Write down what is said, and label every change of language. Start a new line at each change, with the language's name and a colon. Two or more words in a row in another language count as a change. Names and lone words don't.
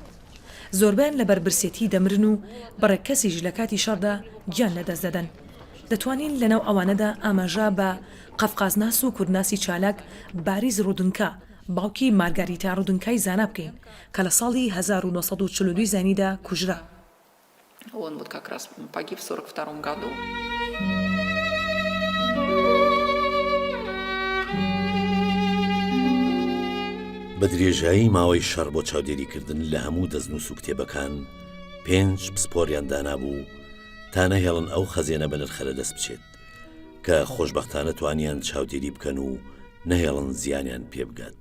Central Kurdish: زۆربیان لە بەربرسێتی دەمرن و بەڕێککەسیش لە کاتی شەڕدا گیان لەدەست دەدەن. دەتوانین لەناو ئەوانەدا ئاماژە بە قەفقازناس و کوردناسی چالاک باریز ڕودنکە باوکی مارگاریتا ڕودنکای زانا بکەین کە لە ساڵی 1942 زانیدا کوژرا.
Russian: Он вот как раз погиб в 1942 году.
Central Kurdish: بە درێژایی ماوەی شەڕ بۆ چاودێریکردن لە هەموو دەستنووس و کتێبەکان 5 پسپۆریان دانابوو تا نەهێڵن ئەو خەزێنە بە نرخەرە دەست بچێت کە خۆشبەختانە توانیان چاودێری بکەن و نەهێڵن زیانیان پێ بگات.